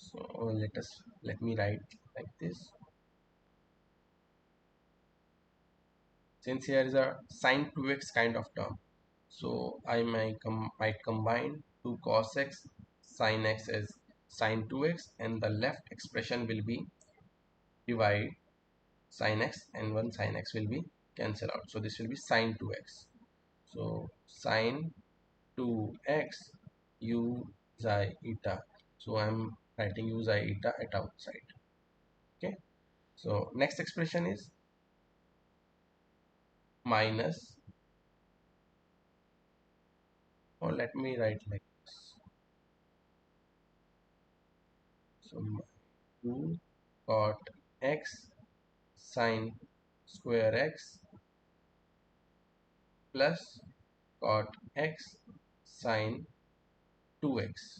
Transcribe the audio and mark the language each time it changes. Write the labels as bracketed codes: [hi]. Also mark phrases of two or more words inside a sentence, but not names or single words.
[en] So let me write like this. Since here is a sine 2x kind of term, so I might combine 2 cos x sin x as sine 2x, and the left expression will be divide sin x, and one sin x will be cancel out. So this will be sine 2x. So sine 2x u xi eta. So I'm writing u xi eta at outside. Okay. So next expression is minus, or let me write like this. So 2 cot x sine square x plus cot x sine 2x.